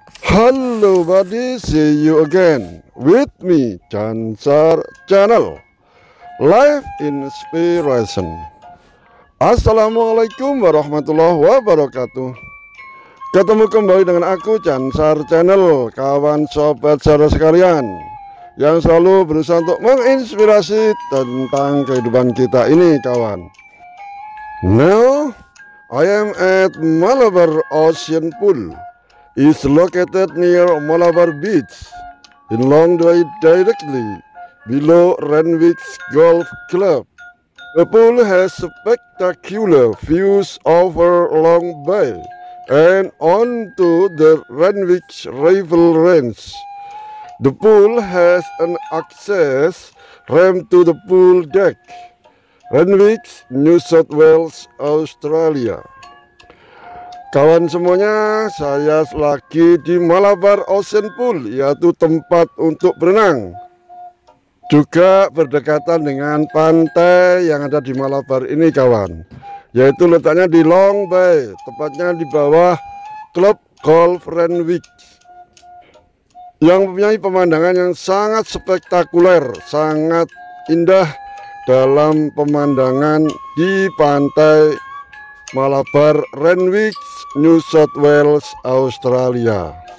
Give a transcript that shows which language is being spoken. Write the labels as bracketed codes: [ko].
[en] Hello buddy, see you again with me Chansar Channel Live Inspiration. [ar] Assalamualaikum warahmatullahi wabarakatuh. [id] Ketemu kembali dengan aku Chansar Channel, kawan sobat saudara sekalian yang selalu berusaha untuk menginspirasi tentang kehidupan kita ini kawan. [en] Now I am at Malabar Ocean Pool. Is located near Malabar Beach in Long Bay directly below Renwick's Golf Club. The pool has spectacular views over Long Bay and onto the Renwick's Rifle Range. The pool has an access ramp to the pool deck. Renwick's, New South Wales, Australia. [id] Kawan semuanya, saya lagi di Malabar Ocean Pool, yaitu tempat untuk berenang. Juga berdekatan dengan pantai yang ada di Malabar ini kawan, yaitu letaknya di Long Bay, tepatnya di bawah klub golf Renwick, yang mempunyai pemandangan yang sangat spektakuler, sangat indah dalam pemandangan di pantai Malabar Renwick, New South Wales, Australia.